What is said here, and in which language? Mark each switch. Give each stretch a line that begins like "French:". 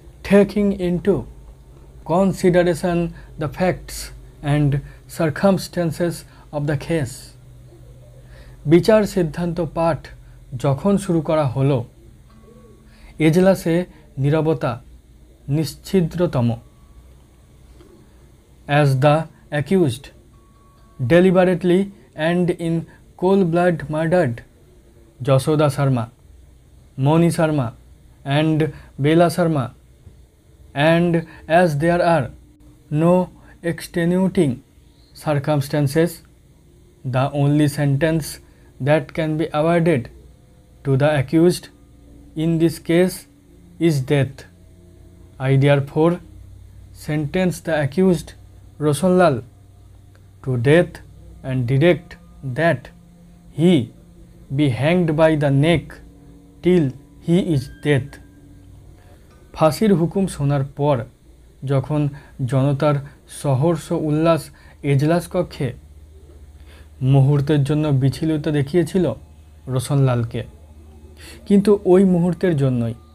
English: Taking into consideration the facts and circumstances of the case,
Bangla: বিচার সিদ্ধান্ত পাঠ যখন শুরু করা হলো, এজলাসে নীরবতা নিশ্ছিদ্রতম।
English: As the accused deliberately and in cold blood murdered Jashoda Sharma, Moni Sharma and Bela Sharma, and as there are no extenuating circumstances, the only sentence that can be awarded to the accused in this case is death. I therefore sentence the accused Roshanlal to death and direct that he be hanged by the neck till he is dead.
Bangla: ফাঁসির হুকুম শোনার পর যখন জনতার সহর্ষ উল্লাস এজলাস কক্ষে মুহূর্তের জন্য বিচলিত দেখিয়েছিল রোশনলালকে, কিন্তু ওই মুহূর্তের জন্যই।